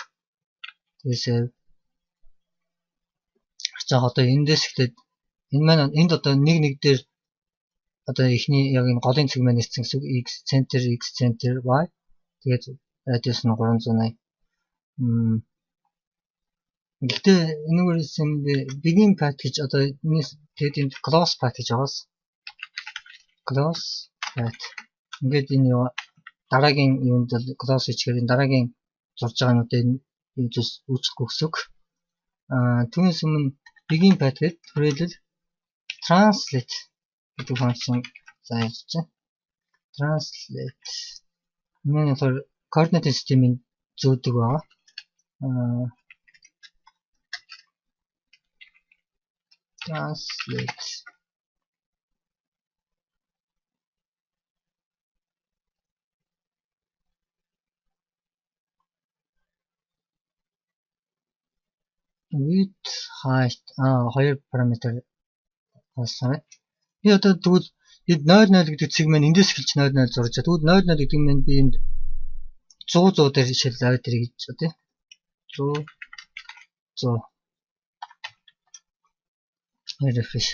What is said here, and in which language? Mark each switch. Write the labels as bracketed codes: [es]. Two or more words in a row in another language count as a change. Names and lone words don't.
[mn] Тэгээс одоо эндээс эхлээд энэ маань энд одоо 1 дээр одоо эхний яг энэ голын цэг маань нэрсэн гэсэн үг [en] x center y [mn] тэгээд радиус нь 380. Гэхдээ энэгээр [en] begin path [mn] гэж одоо тэгээд энэ [en] close path [mn] гэж байгаас [en] close path [mn] ингээд энэ дараагийн юунд бол close хийчихээр энэ дараагийн зурж байгаа нь одоо энэ зүйлс үүсэхгүй гэсэн үг. Түүнээс өмнө [en] begin path [mn] гэдэг түрээлэл translate гэдэг функшн зааж байна. Translate энэ болохоор [en] coordinate system-ийн [mn] зөөдөг байгаа. [en] Translate width height [mn] хоёр параметр хаасан. Би одоо тэгвэл 00 гэдэг цэг маань эндээс эхэлж 00 зурж байгаа. Тэгвэл 00 гэдэг нь би энд 100 дээр шилжүүлээд ирэх гэж байна. 100 refresh.